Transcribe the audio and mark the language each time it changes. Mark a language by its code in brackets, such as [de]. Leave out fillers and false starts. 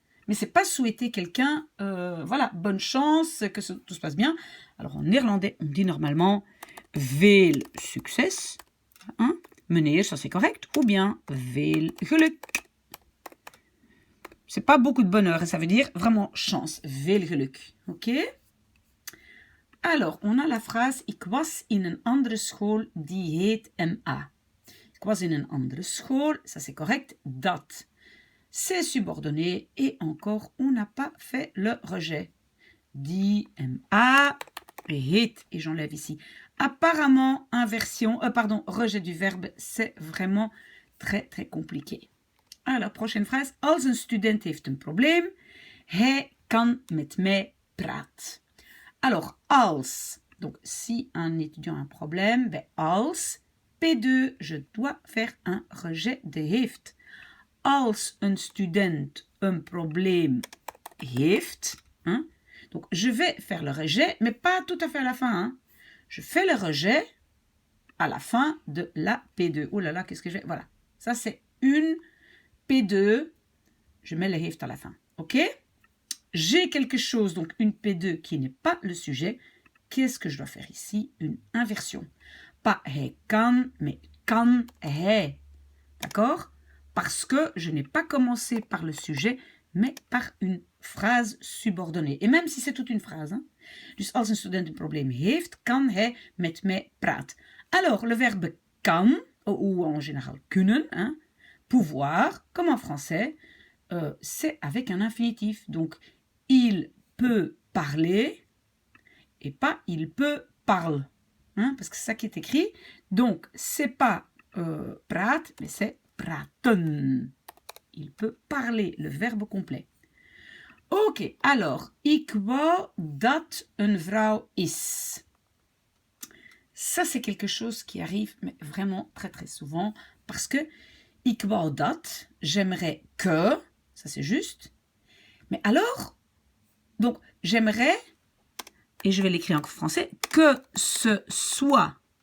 [fr] Mais c'est pas souhaiter quelqu'un, voilà, bonne chance, que tout se passe bien. Alors en néerlandais, on dit normalement [nl] veel succes, [fr] hein? Meneer, ça c'est correct, ou bien [nl] veel geluk. [fr] C'est pas beaucoup de bonheur, et ça veut dire vraiment chance, [nl] veel geluk, [fr] ok? Alors, on a la phrase, [nl] ik was in een andere school die heet MA. Ik was in een andere school, [fr] ça c'est correct, [nl] dat. [fr] C'est subordonné et encore, on n'a pas fait le rejet. [nl] Die MA heet, [fr] et j'enlève ici. Apparemment, rejet du verbe, c'est vraiment très, très compliqué. Alors, prochaine phrase. [nl] Als een student heeft een probleem, hij kan met mij praten. [fr] Alors, als. Donc, si un étudiant a un problème, als P2, je dois faire un rejet de heeft. [nl] Als een student een probleem heeft, [fr] hein, donc je vais faire le rejet, mais pas tout à fait à la fin. Hein. Je fais le rejet à la fin de la P2. Oh là là, qu'est-ce que je vais... Voilà, ça c'est une P2. Je mets le heeft à la fin. Ok? J'ai quelque chose, donc une P2 qui n'est pas le sujet. Qu'est-ce que je dois faire ici? Une inversion. Pas [nl] hij kan, [fr] mais [nl] kan hij. [fr] D'accord? Parce que je n'ai pas commencé par le sujet, mais par une phrase subordonnée. Et même si c'est toute une phrase. Hein. [nl] Dus als een student een probleem heeft, kan hij met mij praten. [fr] Alors, le verbe kan, ou en général kunnen, hein, pouvoir, comme en français, c'est avec un infinitif. Donc, il peut parler et pas il peut parle. Hein, parce que c'est ça qui est écrit. Donc, c'est pas praat, mais c'est praten. Il peut parler, le verbe complet. Ok, alors, [nl] ik wou dat een vrouw is. [fr] Ça, c'est quelque chose qui arrive mais vraiment très très souvent parce que [nl] ik wou dat, [fr] j'aimerais que, ça c'est juste. Mais alors, donc, j'aimerais, et je vais l'écrire en français, que ce soit.